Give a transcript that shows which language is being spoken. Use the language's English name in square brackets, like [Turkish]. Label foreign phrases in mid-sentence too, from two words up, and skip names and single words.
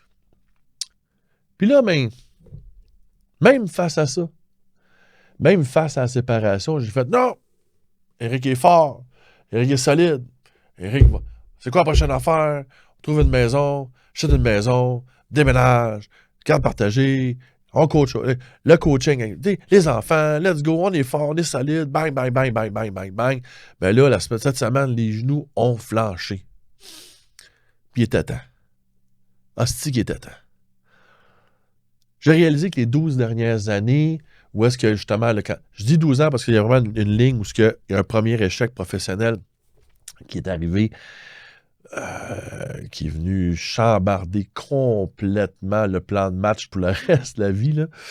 [French] Puis là, même face à ça, même face à la séparation, j'ai fait non, Éric est fort, Éric est solide, c'est quoi la prochaine affaire? On trouve une maison, achète une maison, déménage, carte partagée, on coach, le coaching, les enfants, [English] let's go, [French] on est fort, on est solide, bang, bang, bang, bang, bang, bang, bang. Ben là, cette semaine, les genoux ont flanché. Puis il était temps. Hostie qu'il était temps. J'ai réalisé que les 12 dernières années, où est-ce que justement, je dis 12 ans parce qu'il y a vraiment une ligne où il y a un premier échec professionnel qui est arrivé qui est venu chambarder complètement le plan de match pour le reste de la vie, là.